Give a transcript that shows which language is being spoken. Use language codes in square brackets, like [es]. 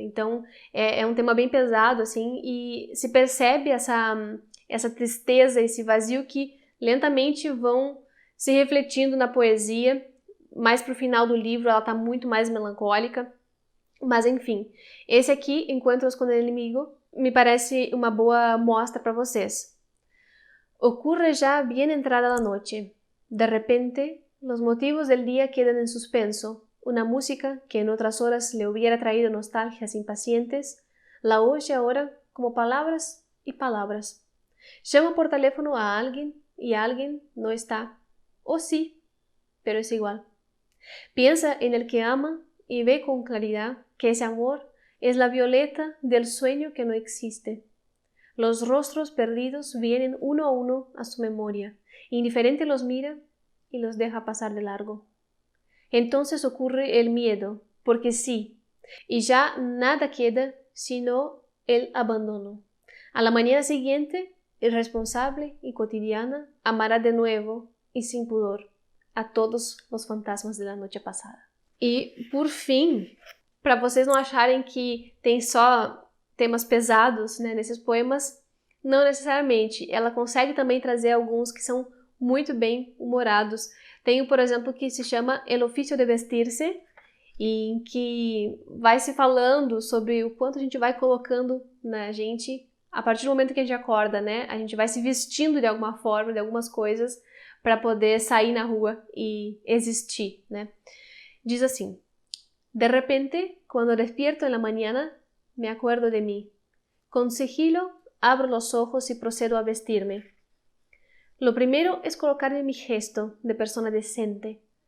[pt] Então é um tema bem pesado, assim, e se percebe essa tristeza, esse vazio que lentamente vão se refletindo na poesia. Mais pro final do livro ela tá muito mais melancólica. Mas enfim, esse aqui, Encuentros con el Inimigo, me parece uma boa mostra para vocês. [es] Ocurre ya bien entrada la noche. De repente, los motivos del día quedan en suspenso. Una música que en otras horas le hubiera traído nostalgias impacientes, la oye ahora como palabras y palabras. Llama por teléfono a alguien y alguien no está. O sí, pero es igual. Piensa en el que ama y ve con claridad que ese amor es la violeta del sueño que no existe. Los rostros perdidos vienen uno a uno a su memoria. Indiferente los mira y los deja pasar de largo. Entonces ocurre el miedo, porque sí, y ya nada queda sino el abandono. A la mañana siguiente, irresponsable y cotidiana, amará de nuevo y sin pudor a todos los fantasmas de la noche pasada. [pt] E, por fim, para vocês não acharem que tem só temas pesados, né, nesses poemas, não necessariamente. Ela consegue também trazer alguns que são muito bem humorados. Tem, por exemplo, que se chama El Oficio de Vestir-se, em que vai se falando sobre o quanto a gente vai colocando na gente, a partir do momento que a gente acorda, né? A gente vai se vestindo de alguma forma, de algumas coisas, para poder sair na rua e existir, né? Diz assim: [es] de repente, cuando despierto en la mañana, me acuerdo de mí. Con sigilo, abro los ojos y procedo a vestirme. Lo primero es colocarme mi gesto de persona decente.